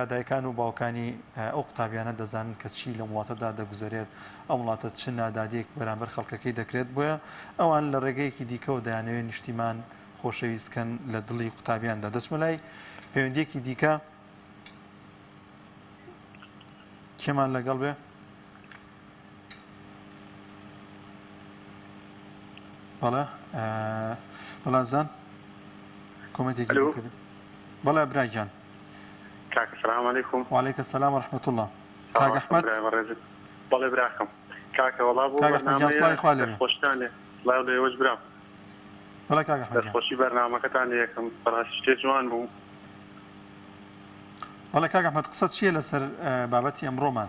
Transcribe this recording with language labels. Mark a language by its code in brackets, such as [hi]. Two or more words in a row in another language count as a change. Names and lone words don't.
[ckb] دایکان و باوکانی ئەو قوتابیانە دەزانن کە چی لە وڵاتەدا دەگوزارێت ئەو وڵاتە چ نادادیەک بەرامبەر خەڵکەکەی دەکرێت بۆیە ئەوان لە ڕێگەیەکی دیکەەوە دەیانەوێت نیشتیمان خۆشەویستکەن لە دڵی قوتابیاندا دەچمە لای پەیوەندیەکی دیکە کێمان لەگەڵ بێ بەڵازان کۆمنتێکی بەڵێ براگیان [ar] کاک سلام علیکم وعلیکم السلام ورحمة الله کاک ئەحمەد [ckb] بەڵێ براکەم کاکە وەڵا بۆ خۆشتانێ سڵاو لێوەش برام بەڵێ کاک ئەحمەد دەستخۆشی بەرنامەکەتان یەکەم بەڕاستی شتێ جوان بوو بەڵێ کاک ئەحمەد قسەت چییە لەسەر بابەتی ئەمڕۆمان